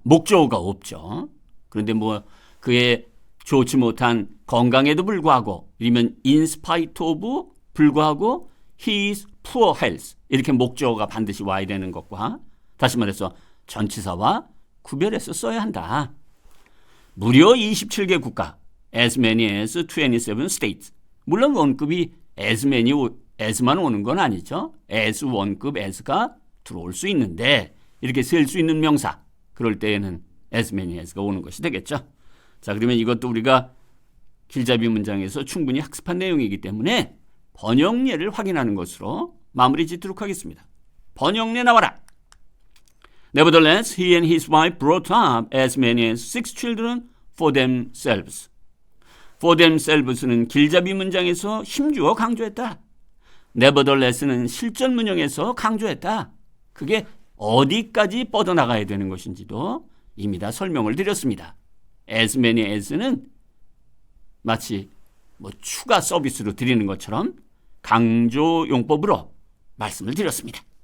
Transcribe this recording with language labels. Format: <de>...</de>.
<ko>목적어가 없죠. 그런데 그의 좋지 못한 건강에도 불구하고, 아니면</ko> <en>in spite of</en> <ko>불구하고</ko> <en>his poor health,</en> <ko>이렇게 목적어가 반드시 와야 되는 것과, 다시 말해서 전치사와 구별해서 써야 한다. 무려 27개 국가,</ko> <en>as many as 27 states.</en> <ko>물론 원급이 as만 오는 건 아니죠. as 원급 as가 들어올 수 있는데, 이렇게 쓸 수 있는 명사, 그럴 때에는</ko> <en>as many as</en> <ko>가 오는 것이 되겠죠. 자, 그러면 이것도 우리가 길잡이 문장에서 충분히 학습한 내용이기 때문에 번역례를 확인하는 것으로 마무리 짓도록 하겠습니다. 번역례 나와라.</ko> <en>Nevertheless, he and his wife brought up as many as 6 children for themselves. for themselves</en> <ko>는 길잡이 문장에서 힘주어 강조했다. nevertheless는 실전 문형에서 강조했다. 그게 어디까지 뻗어나가야 되는 것인지도 이미 다 설명을 드렸습니다. as many as는 마치 추가 서비스로 드리는 것처럼 강조 용법으로 말씀을 드렸습니다.</ko>